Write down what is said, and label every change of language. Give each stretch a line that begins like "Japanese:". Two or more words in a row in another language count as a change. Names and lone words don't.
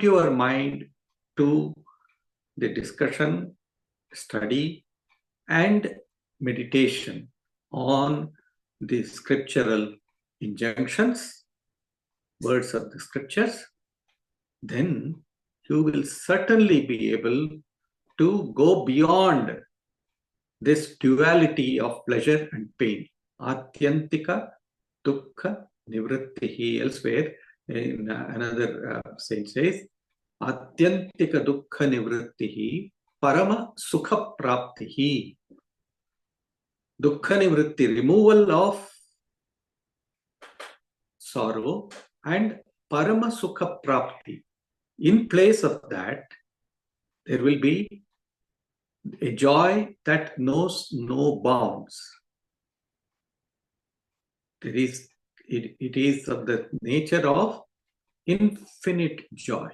English: your mind to the discussion, study, and meditation on the scriptural injunctions, words of the scriptures, then you will certainly be able to go beyond this duality of pleasure and pain.
Sanskrit: आत्यन्तिक दुःख निवृत्तिः.
English: Elsewhere, in another saint says,
Sanskrit: आत्यन्तिक दुःख निवृत्तिः परम सुख प्राप्तिः. दुःख निवृत्ति,
English: removal of sorrow, and
Sanskrit: परम सुख प्राप्ति.
English: In place of that, there will be a joy that knows no bounds. There is it is of the nature of infinite joy.